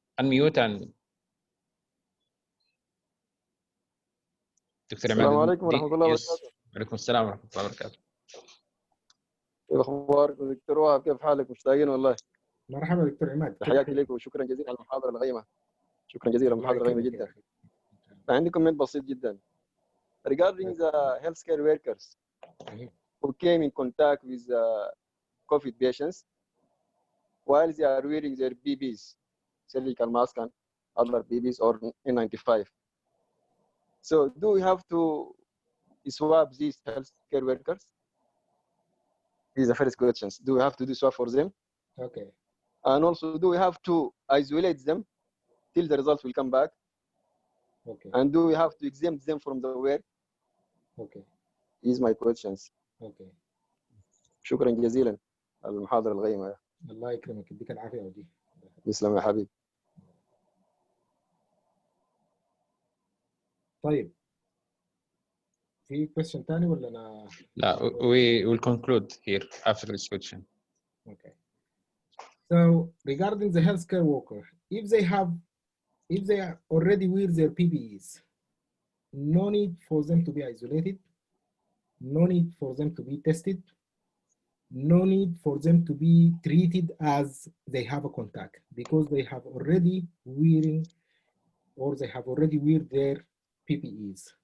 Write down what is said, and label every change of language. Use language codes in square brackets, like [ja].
[en] Unmute and [ar] دكتور عماد. السلام عليكم ورحمة الله وبركاته. وعليكم السلام ورحمة الله وبركاته. كيف أخباركم دكتور وهب؟ كيف حالك؟ مشتاقين والله. مرحبا دكتور عماد. تحياتي لك وشكرا جزيلا على المحاضرة الغيمة. شكرا جزيلا، المحاضرة الغيمة جدا. عندي كومنت بسيط جدا. [en] Regarding the healthcare workers who came in contact with COVID patients while they are wearing their BBs, surgical mask and other BBs or N95. So do we have to swab these healthcare workers? This is the first question. Do we have to do swab for them? Okay. And also, do we have to isolate them till the results will come back? Okay. And do we have to exempt them from the work? Okay. These are my questions. Okay. [ar] شكرا جزيلا على المحاضرة الغيمة. الله يكرمك، يديك العافية ودي. يسلم يا حبيبي. طيب. في [en] question [ar] تاني ولا أنا؟ [en] لا, we will conclude here after this question. Okay. So regarding the healthcare worker, if they are already wear their PPEs, no need for them to be isolated, no need for them to be tested, no need for them to be treated as they have a contact, because they have already wearing, or they have already wear their PPEs.